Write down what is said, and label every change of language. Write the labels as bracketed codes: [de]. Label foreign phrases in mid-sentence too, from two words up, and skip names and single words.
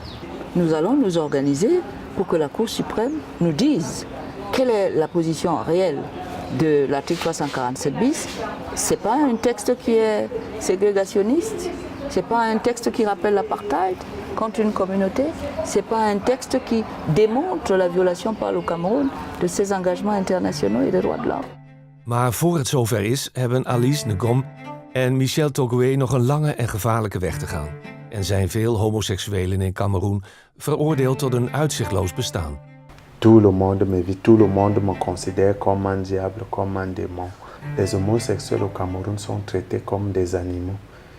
[fr] Nous allons nous organiser pour que la Cour suprême nous dise quelle est la position réelle de l'article 347 bis. Ce n'est pas un texte qui est ségrégationniste. Ce n'est pas un texte qui rappelle l'apartheid contre une communauté. Ce n'est pas un texte qui démontre la violation par le Cameroun de ses engagements internationaux et des droits de l'homme. [nl] Maar voor het zover is, hebben Alice Ngom en Michel Togoué nog een lange en gevaarlijke weg te gaan. En zijn veel homoseksuelen in Cameroen veroordeeld tot een uitzichtloos bestaan. [fr] Tout le monde me vit, tout le monde me considère comme un diable, comme un démon. Les homosexuels au Cameroun sont traités comme des animaux.